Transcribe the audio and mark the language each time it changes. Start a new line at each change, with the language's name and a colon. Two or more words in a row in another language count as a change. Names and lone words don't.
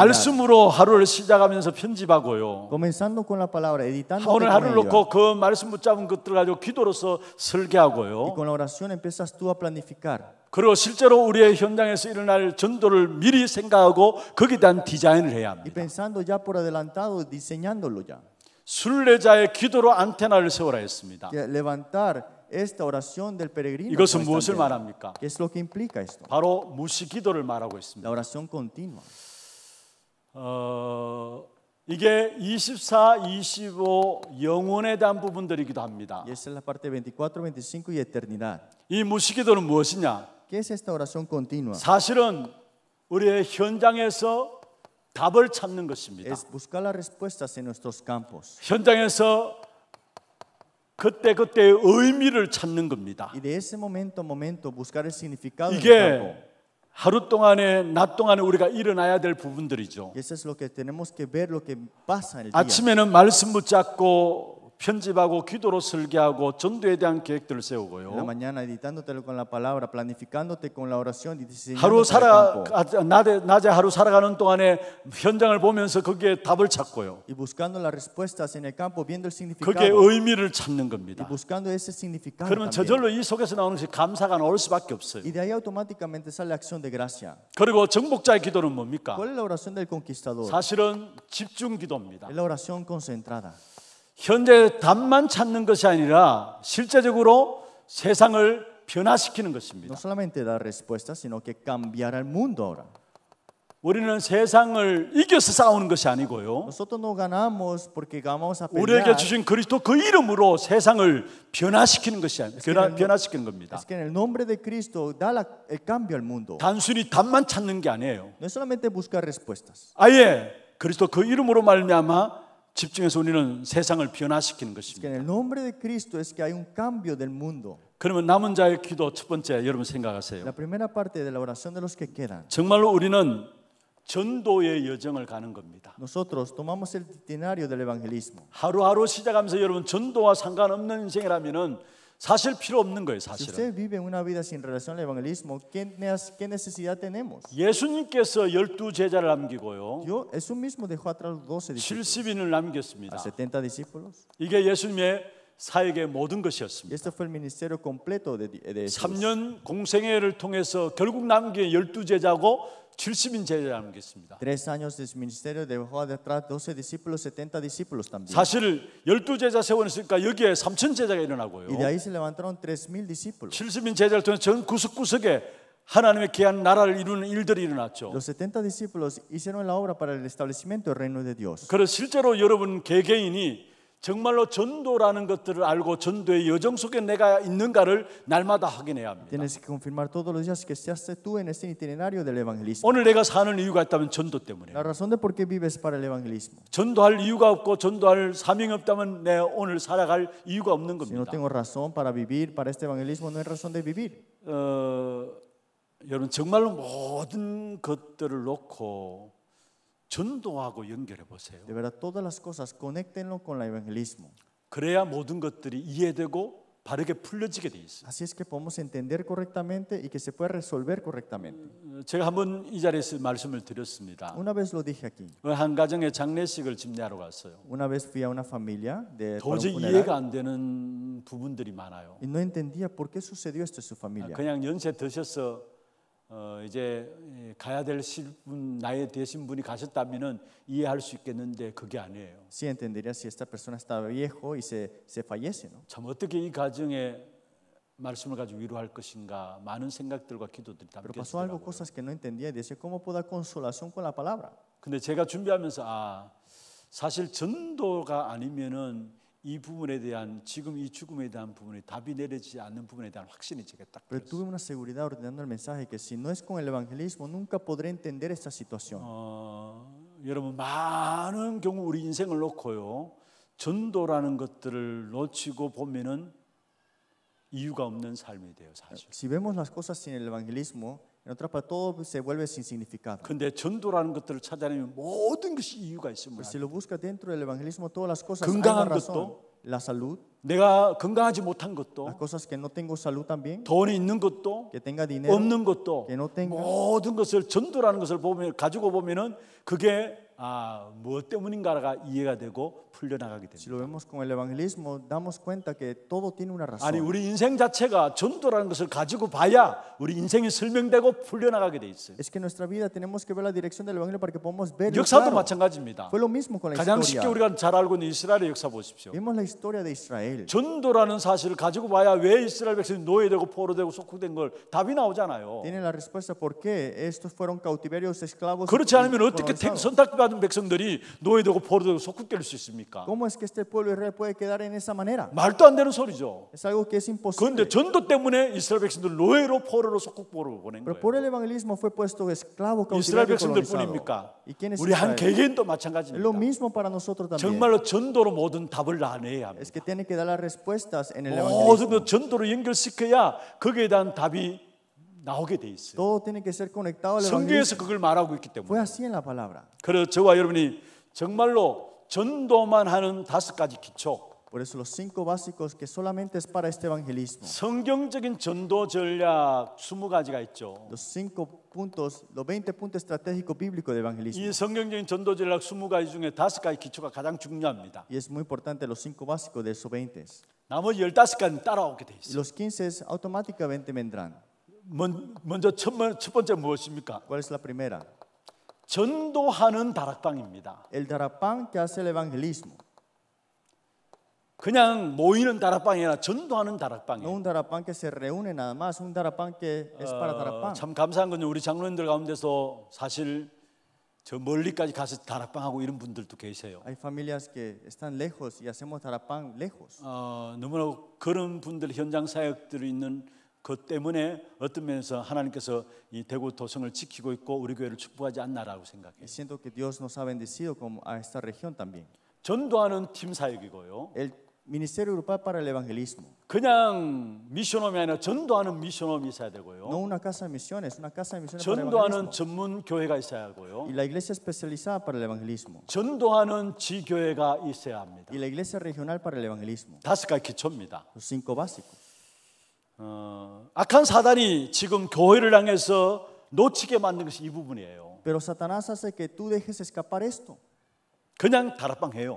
Korean: 말씀으로 하루를 시작하면서 편집하고요.
Spanish: Comenzando con la palabra, editando
Korean: 오늘
Spanish: con
Korean: 하루를
Spanish: ella.
Korean: 놓고 그 말씀 붙잡은 것들을 가지고 기도로서
Spanish: Y
Korean: 설계하고요.
Spanish: con la oración empiezas tú a planificar.
Korean: 그리고 실제로 우리의 현장에서 일어날 전도를 미리 생각하고 거기에 대한 디자인을 해야
Spanish: Y
Korean: 합니다.
Spanish: pensando ya por adelantado, diseñándolo ya.
Korean: 순례자의 기도로 안테나를 세우라 했습니다.
Spanish: Que levantar esta oración del peregrino.
Korean: 이것은
Spanish: con esta
Korean: 무엇을
Spanish: antena.
Korean: 말합니까?
Spanish: ¿Qué es lo que implica esto?
Korean: 바로 무시기도를 말하고 있습니다.
Spanish: La oración continua.
Korean: 이게 24, 25 영혼에 대한 부분들이기도 합니다.
Spanish: Y esa es la parte 24, 25 y eternidad.
Korean: 이 무시기도는 무엇이냐?
Spanish: ¿Qué es esta oración continua?
Korean: 사실은 우리의 현장에서 답을 찾는 것입니다.
Spanish: Es buscar las respuestas en nuestros campos.
Korean: 현장에서 그때그때의 의미를 찾는 겁니다.
Spanish: Y de ese momento a momento buscar el significado en el
Korean: 이게
Spanish: campo.
Korean: 하루 동안에 낮 동안에 우리가 일어나야 될 부분들이죠.
Spanish: Y eso es lo que tenemos que ver, lo que pasa en el día.
Korean: 아침에는 말씀 붙잡고 편집하고 기도로 설계하고 전도에 대한 계획들을
Spanish: En la
Korean: 세우고요.
Spanish: mañana editándotelo con la palabra, planificándote con la oración y
Korean: 하루
Spanish: diseñando para el campo.
Korean: 낮에 하루 살아가는 동안에 현장을 보면서 거기에 답을 찾고요.
Spanish: Y buscando las respuestas en el campo, viendo el
Korean: 거기에
Spanish: significado.
Korean: 의미를 찾는
Spanish: Y
Korean: 겁니다.
Spanish: buscando ese significado
Korean: 그러면
Spanish: también.
Korean: 저절로 이 속에서 나오는 것이 감사가 나올 수밖에 없어요.
Spanish: Y de ahí automáticamente sale acción de gracia.
Korean: 그리고 정복자의 기도는 뭡니까?
Spanish: ¿Cuál es la oración del conquistador?
Korean: 사실은 집중 기도입니다.
Spanish: Es la oración concentrada.
Korean: 현재 답만 찾는 것이 아니라 실제적으로 세상을 변화시키는
Spanish: No
Korean: 것입니다.
Spanish: solamente dar respuestas, sino que cambiar al mundo ahora.
Korean: 우리는 세상을 이겨서 싸우는 것이 아니고요.
Spanish: Nosotros no ganamos porque vamos a
Korean: 우리에게
Spanish: pelear.
Korean: 주신 그리스도 그 이름으로 세상을 변화시키는 것이 아니라 변화시키는 겁니다.
Spanish: Es que en el nombre de Cristo da el cambio al mundo.
Korean: 단순히 답만 찾는 게 아니에요.
Spanish: No es solamente buscar respuestas.
Korean: 아예 그리스도 그 이름으로 말미암아 집중해서 우리는 세상을 변화시키는
Spanish: Es que
Korean: 것입니다.
Spanish: en el nombre de Cristo es que hay un cambio del mundo.
Korean: 그러면 남은 자의 기도 첫 번째 여러분 생각하세요.
Spanish: La primera parte de la oración de los que quedan.
Korean: 정말로 우리는 전도의 여정을 가는 겁니다.
Spanish: Nosotros tomamos el itinerario del evangelismo.
Korean: 하루하루 시작하면서 여러분 전도와 상관없는 인생이라면은 사실 필요 없는 거예요,
Spanish: Si
Korean: 사실은.
Spanish: usted vive una vida sin relación al evangelismo, ¿qué necesidad tenemos?
Korean: 예수님께서 12 제자를 남기고요.
Spanish: Jesús mismo dejó atrás los 12 discípulos,
Korean: 70인을 남겼습니다.
Spanish: a 70 discípulos.
Korean: 이게 예수님의 사역의 모든
Spanish: Y
Korean: 것이었습니다.
Spanish: este fue el ministerio completo de Jesús.
Korean: 3년 공생애를 통해서 결국 남긴 12 제자고 70인 제자를 남겼습니다.
Spanish: 3 años de su ministerio dejó detrás 12 discípulos, 70 discípulos también.
Korean: 사실 12 제자 세워냈으니까 여기에 3천 제자가 일어나고요.
Spanish: Y de ahí se levantaron 3,000 discípulos.
Korean: 70인 제자를 통해서 전 구석구석에 하나님의 귀한 나라를 이루는 일들이 일어났죠.
Spanish: Los 70 discípulos hicieron la obra para el establecimiento del reino de Dios.
Korean: 그래서 실제로 여러분 개개인이 정말로 전도라는 것들을 알고 전도의 여정 속에 내가 있는가를 날마다 확인해야 합니다.
Spanish: Tienes que confirmar todos los días que seas tú en ese itinerario del evangelismo.
Korean: 오늘 내가 사는 이유가 있다면 전도 때문에.
Spanish: La razón de por qué vives para el evangelismo.
Korean: 전도할 이유가 없고 전도할 사명이 없다면 내 오늘 살아갈 이유가 없는
Spanish: Si no
Korean: 겁니다.
Spanish: tengo razón para vivir para este evangelismo, no hay razón de vivir.
Korean: 여러분 정말로 모든 것들을 놓고 전도하고 연결해 보세요.
Spanish: De verdad, todas las cosas, conéctenlo con el evangelismo.
Korean: 그래야 모든 것들이 이해되고 바르게 풀려지게 돼 있어요.
Spanish: Así es que podemos entender correctamente y que se puede resolver correctamente.
Korean: 제가 한번 이 자리에서 말씀을 드렸습니다.
Spanish: Una vez lo dije aquí.
Korean: 한 가정의 장례식을 집례하러 갔어요.
Spanish: Una vez fui a una familia para un
Korean: 도저히
Spanish: funeral
Korean: 이해가 안 되는 부분들이 많아요.
Spanish: y no entendía por qué sucedió esto en su familia.
Korean: 그냥 연세 드셔서 이제 가야 될 분 나이 되신 분이 가셨다면은 이해할 수 있겠는데 그게 아니에요.
Spanish: Sí entendería si esta persona está viejo y se fallece, ¿no?
Korean: 참 어떻게 이 가정에 말씀을 가지고 위로할 것인가 많은 생각들과 기도들이
Spanish: Pero pasó algo,
Korean: 담겨 있더라고요.
Spanish: cosas que no entendía y decía, ¿cómo puedo dar consolación con la palabra?
Korean: 근데 제가 준비하면서 사실 전도가 아니면은 이 부분에 대한 지금 이 죽음에 대한 부분이 답이 내려지지 않는 부분에 대한 확신이 제게 딱
Spanish: Pero tuve una seguridad ordenando el mensaje que si no es con el evangelismo nunca podré entender esta situación.
Korean: 여러분 많은 경우 우리 인생을 놓고요 전도라는 것들을 놓치고 보면은 이유가 없는 삶이 돼요 사실.
Spanish: Si vemos las cosas sin el evangelismo, en otras palabras, todo se vuelve sin significado.
Korean: 근데 전도라는 것들을 찾아내면 모든 것이 이유가 있습니다.
Spanish: Pero si lo buscas dentro del evangelismo, todas las cosas hay una
Korean: 건강한
Spanish: razón.
Korean: 것도,
Spanish: La salud,
Korean: 내가 건강하지 못한
Spanish: las
Korean: 것도,
Spanish: cosas que no tengo salud también,
Korean: 돈이 있는 것도,
Spanish: que tenga dinero,
Korean: 없는 것도,
Spanish: que no tenga.
Korean: 모든 것을 전도라는 것을 보면 가지고 보면은 그게 무엇 때문인가가 이해가 되고 풀려나가게
Spanish: Si lo
Korean: 됩니다.
Spanish: vemos con el evangelismo, damos cuenta que todo tiene una razón.
Korean: 아니 우리 인생 자체가 전도라는 것을 가지고 봐야 우리 인생이 설명되고 풀려나가게 돼 있어요.
Spanish: Es que en nuestra vida tenemos que ver la dirección del evangelio para que podamos ver.
Korean: 역사도 마찬가지입니다.
Spanish: Fue lo mismo con la
Korean: 가장 쉽게
Spanish: historia.
Korean: 우리가 잘 알고 있는 이스라엘의 역사 보십시오.
Spanish: Vimos la historia de Israel.
Korean: 전도라는 사실을 가지고 봐야 왜 이스라엘 백성이 노예되고 포로되고 속국된 걸 답이 나오잖아요.
Spanish: Tiene la respuesta por qué estos fueron cautiverios, esclavos.
Korean: 그렇지 않으면 어떻게
Spanish: colonizados.
Korean: 선택받은 백성들이 노예되고 포로되고 속국될 수 있습니까?
Spanish: ¿Cómo es que este pueblo de Israel puede quedar en esa manera?
Korean: 말도 안 되는 소리죠.
Spanish: Es algo que es imposible.
Korean: 그런데 전도 때문에 이스라엘 백성들 노예로 포로로 속국보로 보낸
Spanish: Pero por
Korean: 거예요.
Spanish: el evangelismo fue puesto esclavo,
Korean: 이스라엘
Spanish: cautiverio,
Korean: 백성들
Spanish: colonizado.
Korean: 뿐입니까?
Spanish: ¿Y quién es
Korean: 우리 한
Spanish: Israel?
Korean: 개개인도
Spanish: Es lo
Korean: 마찬가지입니다.
Spanish: mismo para nosotros también.
Korean: 정말로 전도로 모든 답을 다 내야 합니다.
Spanish: Es que tiene que dar las respuestas en el
Korean: 모든
Spanish: evangelismo.
Korean: 것 전도로 연결시켜야 거기에 대한 답이 나오게 돼 있어요.
Spanish: Todo tiene que ser conectado al
Korean: 성경에서
Spanish: evangelismo.
Korean: 그걸 말하고 있기
Spanish: Fue
Korean: 때문에.
Spanish: así en la palabra.
Korean: 그래서 저와 여러분이 정말로 전도만 하는 5가지 기초,
Spanish: Por eso los 5 básicos que solamente es para este evangelismo.
Korean: 성경적인 전도 전략 20가지가 있죠.
Spanish: Los 5 puntos, los 20 puntos estratégicos bíblicos de evangelismo.
Korean: 이 성경적인 전도 전략 20가지 중에 5가지 기초가 가장 중요합니다.
Spanish: Y es muy importante los 5 básicos de esos 20.
Korean: 나머지 15가지는 따라오게 돼
Spanish: Y
Korean: 있어요.
Spanish: los 15 automáticamente vendrán.
Korean: 먼저 첫 번째 무엇입니까?
Spanish: ¿Cuál es la primera?
Korean: 전도하는 다락방입니다.
Spanish: El darapán que hace el evangelismo.
Korean: 그냥 모이는 다락방이 아니라 전도하는
Spanish: No
Korean: 다락방이에요.
Spanish: un darapán que se reúne nada más, un darapán que es para darapán.
Korean: 참 감사한 건 우리 장로님들 가운데서 사실 저 멀리까지 가서 다락방하고 이런 분들도 계세요.
Spanish: Hay familias que están lejos y hacemos darapán lejos.
Korean: 너무나 그런 분들 현장 사역들이 있는 것 때문에 어떤 면에서 하나님께서 이 대구 도성을 지키고 있고 우리 교회를 축복하지 않나라고 생각해요.
Spanish: Y siento que Dios nos ha bendecido como a esta región también.
Korean: 전도하는 팀 사역이고요.
Spanish: El ministerio grupal para el evangelismo.
Korean: 그냥 미션홈이 아니라 전도하는 미션홈이 있어야 되고요.
Spanish: No una casa de misiones, una casa de misiones para el
Korean: 전도하는
Spanish: evangelismo.
Korean: 전문 교회가 있어야 하고요.
Spanish: Y la iglesia especializada para el evangelismo.
Korean: 전도하는 지교회가 있어야 합니다.
Spanish: Y la iglesia regional para el evangelismo.
Korean: 5가지 기초입니다.
Spanish: Los 5 básicos.
Korean: 악한 사단이 지금 교회를 향해서 놓치게 만든 것이 이 부분이에요.
Spanish: Pero Satanás hace que tú dejes escapar esto.
Korean: 그냥 다락방 해요.